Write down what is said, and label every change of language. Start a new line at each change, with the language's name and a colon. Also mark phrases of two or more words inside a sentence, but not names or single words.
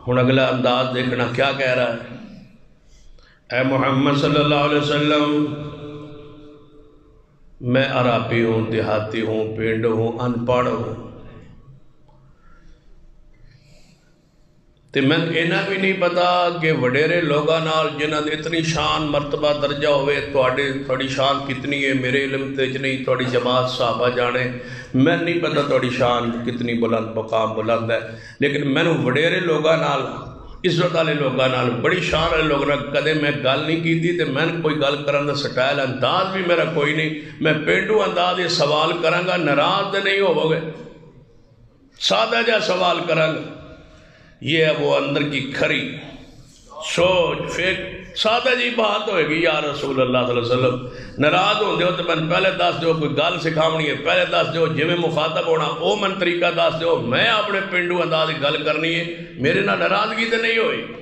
Punjabi: ہن اگلا انداز دیکھنا کیا کہہ رہا ہے، اے محمد
Arabic: صلی اللہ علیہ وسلم،
Punjabi: میں عرابی ہوں، دیہاتی ہوں، پنڈ ہوں، ان پڑھ ہوں، تے میں اینا بھی نہیں پتا کہ وڈیرے لوگاں نال جنہاں دی اتنی شان مرتبہ درجہ ہوئے تھوڑی شان کتنی ہے میرے علم تے نہیں، تھوڑی جماعت صحابہ جانے، میں نہیں پتا تھوڑی شان کتنی بلند مقام بلند ہے، لیکن میں نے وڈیرے لوگاں نال عزت والے لوگاں نال بڑی شان والے لوگاں نال کدے میں گل نہیں کیتی، تے میں نے کوئی گل کرن دا سٹائل انداز بھی میرا کوئی نہیں، میں پینڈو انداز یہ سوال کراں گا، ناراض تے نہیں ہوو گے، سادہ جا سوال کراں گا،
Urdu: یہ ہے وہ اندر کی کھری سوچ فکر،
Punjabi: سادہ جی بات ہوئے گی،
Arabic: یا رسول اللہ صلی اللہ علیہ وسلم
Punjabi: ناراض ہوں دیو تو میں پہلے دس دیو، کوئی گل سکھاونی ہے پہلے دس دیو، جی میں مخاطب ہونا او من طریقہ دس دیو، میں اپنے پنڈو انداز گل کرنی ہے، میرے نہ ناراضگی تے نہیں ہوئی۔